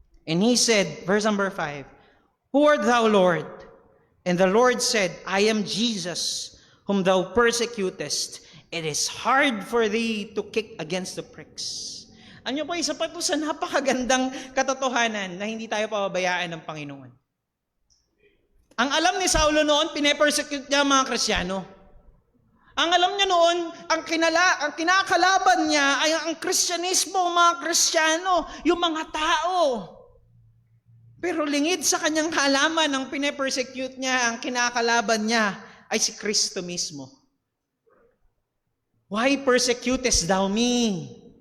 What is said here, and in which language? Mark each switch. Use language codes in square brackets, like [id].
[en] And he said, verse number 5, Who art thou, Lord? And the Lord said, I am Jesus, whom thou persecutest. It is hard for thee to kick against the pricks. [tl] Ano po, isa pa ito sa napakagandang katotohanan na hindi tayo pababayaan ng Panginoon. Ang alam ni Saulo noon, pine-persecute niya mga Kristiyano. Ang alam niya noon, ang kinakalaban niya ay ang Kristyanismo, mga Kristiyano, yung mga tao. Pero lingid sa kanyang halaman, ang pine-persecute niya, ang kinakalaban niya ay si Kristo mismo. [en] Why persecutest thou me?